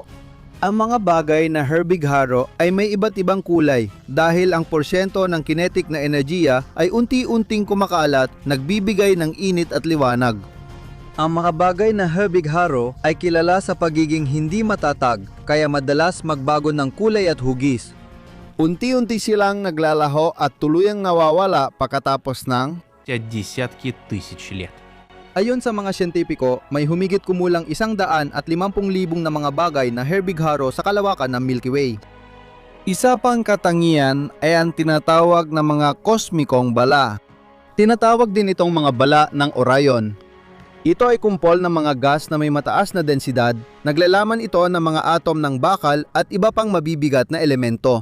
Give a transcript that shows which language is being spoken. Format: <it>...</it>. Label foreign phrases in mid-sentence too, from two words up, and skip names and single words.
<tl>Ang mga bagay na Herbig-Haro ay may iba't ibang kulay dahil ang porsyento ng kinetic na enerhiya ay unti-unting kumakalat, nagbibigay ng init at liwanag. Ang mga bagay na Herbig-Haro ay kilala sa pagiging hindi matatag, kaya madalas magbago ng kulay at hugis. Unti-unti silang naglalaho at tuluyang nawawala pagkatapos ng</tl> <ru>десятки тысяч лет.</ru> <tl>Ayon sa mga siyentipiko, may humigit kumulang 150,000 na mga bagay na Herbig-Haro sa kalawakan ng Milky Way. Isa pang katangian ay ang tinatawag na mga kosmikong bala. Tinatawag din itong mga bala ng Orion. Ito ay kumpol ng mga gas na may mataas na densidad, naglalaman ito ng mga atom ng bakal at iba pang mabibigat na elemento.</tl>